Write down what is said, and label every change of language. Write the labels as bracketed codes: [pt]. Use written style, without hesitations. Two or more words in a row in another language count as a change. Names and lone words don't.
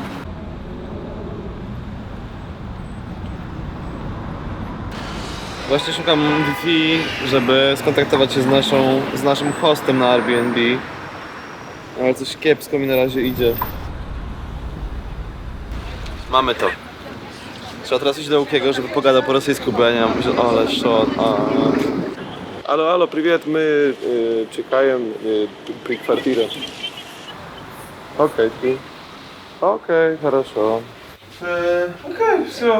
[pl] Właśnie szukam Wi-Fi, żeby skontaktować się z naszym hostem na Airbnb. Ale coś kiepsko mi na razie idzie. Mamy to. Trzeba teraz iść do Łukiego, żeby pogadał po rosyjsku, bo ja nie mam... Ale szot... [ru] Алло, привет, мы чекаем при квартире. Окей, ты. Окей, хорошо. Окей, все.